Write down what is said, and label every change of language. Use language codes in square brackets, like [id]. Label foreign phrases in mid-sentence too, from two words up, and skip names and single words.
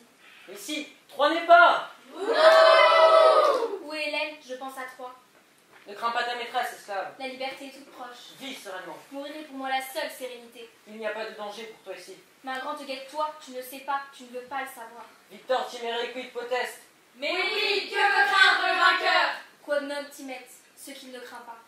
[fr] Ici, Troie n'est pas! Où est Hélène? Je pense à Troie. Ne crains pas ta maîtresse, esclave. La liberté est toute proche. Vis sereinement. Mourir est pour moi la seule sérénité. Il n'y a pas de danger pour toi ici. Mais un grand te guette toi, tu ne sais pas, tu ne veux pas le savoir. [la] Victor Timere quid potest. [fr] Mais oui, que veut craindre le vainqueur? [la] Quod non timet, [fr] ce qu'il ne craint pas.